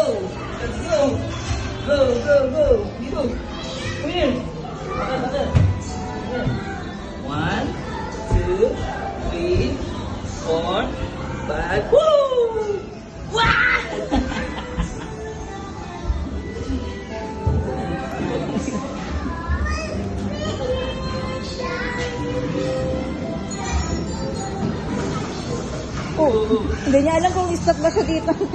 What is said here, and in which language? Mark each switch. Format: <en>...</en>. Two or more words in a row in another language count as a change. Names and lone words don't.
<en>Let's go! Go, go, go! Dito! Come here! Ata. One, two, three, four, five. Woo! Wah!</en> <tl>Oh, hindi niya alam kung stop ba siya dito.</tl>